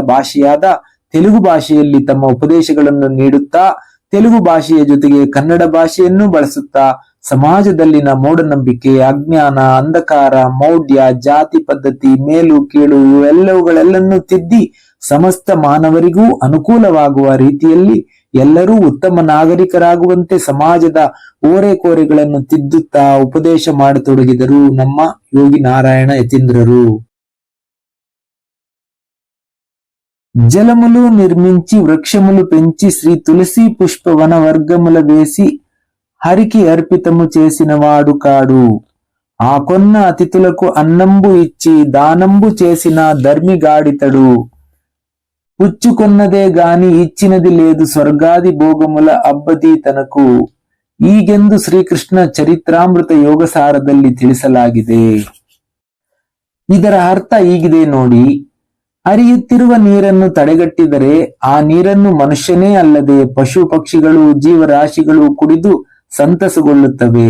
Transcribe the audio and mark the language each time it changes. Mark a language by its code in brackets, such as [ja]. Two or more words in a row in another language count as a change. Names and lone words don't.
[kn] ಭಾಷೆಯಾದ ತೆಲುಗು ಭಾಷೆಯಲ್ಲಿ ತಮ್ಮ ಉಪದೇಶಗಳನ್ನು ನೀಡುತ್ತಾ, ತೆಲುಗು ಭಾಷೆಯ ಜೊತೆಗೆ ಕನ್ನಡ ಭಾಷೆಯನ್ನು ಬಳಸುತ್ತಾ ಸಮಾಜದಲ್ಲಿನ ಮೂಢನಂಬಿಕೆ, ಅಜ್ಞಾನ, ಅಂಧಕಾರ, ಮೌಢ್ಯ, ಜಾತಿ ಪದ್ಧತಿ, ಮೇಲು ಕೀಳು ಇವೆಲ್ಲವುಗಳೆಲ್ಲನ್ನೂ ತಿದ್ದಿ ಸಮಸ್ತ ಮಾನವರಿಗೂ ಅನುಕೂಲವಾಗುವ ರೀತಿಯಲ್ಲಿ ಎಲ್ಲರೂ ಉತ್ತಮ ನಾಗರಿಕರಾಗುವಂತೆ ಸಮಾಜದ ಓರೆಕೋರೆಗಳನ್ನು ತಿದ್ದುತ್ತಾ ಉಪದೇಶ ಮಾಡತೊಡಗಿದರು ನಮ್ಮ ಯೋಗಿ ನಾರಾಯಣ ಯತೀಂದ್ರರು. [te] జలములు నిర్మించి వృక్షములు పెంచి శ్రీ తులసి పుష్పవన వర్గముల వేసి హరికి అర్పితము చేసిన వాడు కాడు. ఆ కొన్న అతిథులకు అన్నంబు ఇచ్చి దానంబు చేసిన ధర్మిగాడితడు. పుచ్చుకొన్నదే గాని ఇచ్చినది లేదు స్వర్గాది ಭೋಗముల అబ్బది తనకు. [kn] ಈಗೆಂದು ಶ್ರೀಕೃಷ್ಣ ಚರಿತ್ರಾಮೃತ ಯೋಗಸಾರದಲ್ಲಿ ತಿಳಿಸಲಾಗಿದೆ. ಇದರ ಅರ್ಥ ಹೀಗಿದೆ ನೋಡಿ. ಹರಿಯುತ್ತಿರುವ ನೀರನ್ನು ತಡೆಗಟ್ಟಿದರೆ ಆ ನೀರನ್ನು ಮನುಷ್ಯನೇ ಅಲ್ಲದೆ ಪಶು ಪಕ್ಷಿಗಳು ಜೀವರಾಶಿಗಳು ಕುಡಿದು ಸಂತಸಗೊಳ್ಳುತ್ತವೆ.